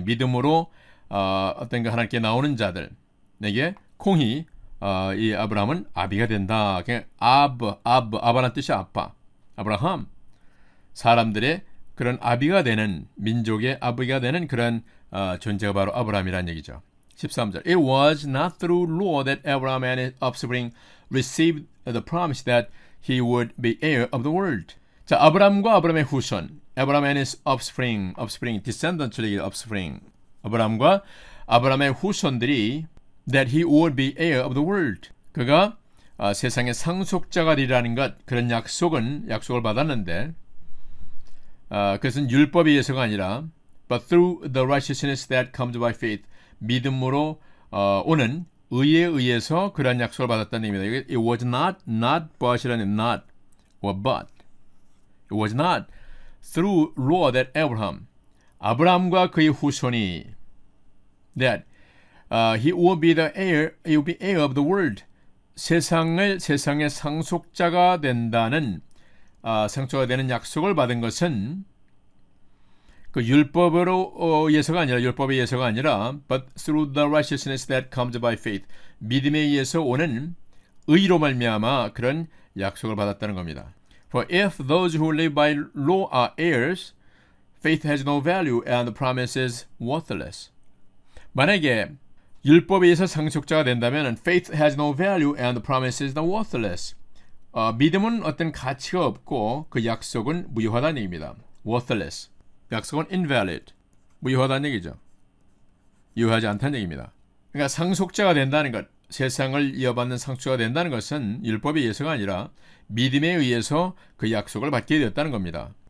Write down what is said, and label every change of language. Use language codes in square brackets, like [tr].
[ko] 믿음으로 어떤가 하나님께 나오는 자들에게 콩히 이 아브라함은 아비가 된다. 아바란 뜻이 아빠. 아브라함. 사람들의 그런 아비가 되는, 민족의 아비가 되는 그런 존재가 바로 아브라함이라는 얘기죠. 13절. [en] It was not through law that Abraham and his offspring received the promise that he would be heir of the world. [ko] 자, 아브라함과 아브라함의 후손. [en] Abraham and his offspring, descendants, offspring. [ko] 아브라함과 아브라함의 후손들이 [en] that he would be heir of the world. [ko] 그가 세상의 상속자가 되리라는 것, 그런 약속을 받았는데 그것은 율법에 의해서가 아니라 [en] but through the righteousness that comes by faith. [ko] 믿음으로 오는 의에 의해서 그런 약속을 받았다는 얘기입니다. [en] It was not but이라는 not or but. It was not through law that [ko] 아브라함과 그의 후손이 [en] that he will be the heir, he will be heir of the world. [ko] 세상의 상속자가 된다는 상속자가 되는 약속을 받은 것은 그 율법에 의해서가 아니라 [en] but through the righteousness that comes by faith. [ko] 믿음에 의해서 오는 의로 말미암아 그런 약속을 받았다는 겁니다. [en] For if those who live by law are heirs, faith has no value and the promise is worthless. [ko] 만약에 율법에 의해서 상속자가 된다면 [en] faith has no value and the promise is worthless. [ko] 믿음은 어떤 가치가 없고 그 약속은 무효하다는 얘기입니다. worthless. 약속은 invalid. 무효하다는 얘기죠. 유효하지 않다는 얘기입니다. 그러니까 상속자가 된다는 것, 세상을 이어받는 상속자가 된다는 것은 율법에 의해서가 아니라 믿음에 의해서 그 약속을 받게 되었다는 겁니다.